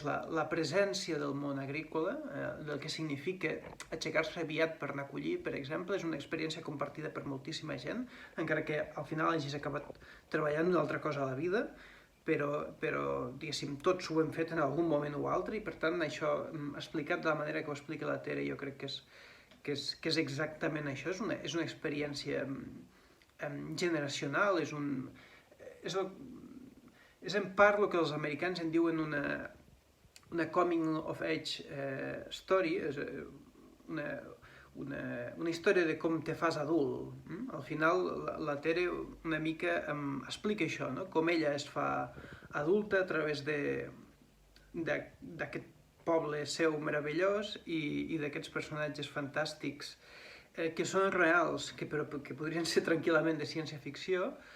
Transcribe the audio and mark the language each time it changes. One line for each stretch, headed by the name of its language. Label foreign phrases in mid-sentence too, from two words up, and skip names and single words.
Catalan: La presència del món agrícola, del que significa aixecar-se aviat per anar a collir, per exemple, és una experiència compartida per moltíssima gent, encara que al final hagis acabat treballant una altra cosa a la vida, però diguéssim, tots ho hem fet en algun moment o altre, i per tant això, explicat de la manera que ho explica la Tere, jo crec que és exactament això. És una experiència generacional, és en part el que els americans en diuen una
English: coming of age story,
Catalan: és una història de com te fas adult. Al final, la Tere una mica explica això, no? Com ella es fa adulta a través d'aquest poble seu meravellós i d'aquests personatges fantàstics que són reals, però que podrien ser tranquil·lament de ciència-ficció,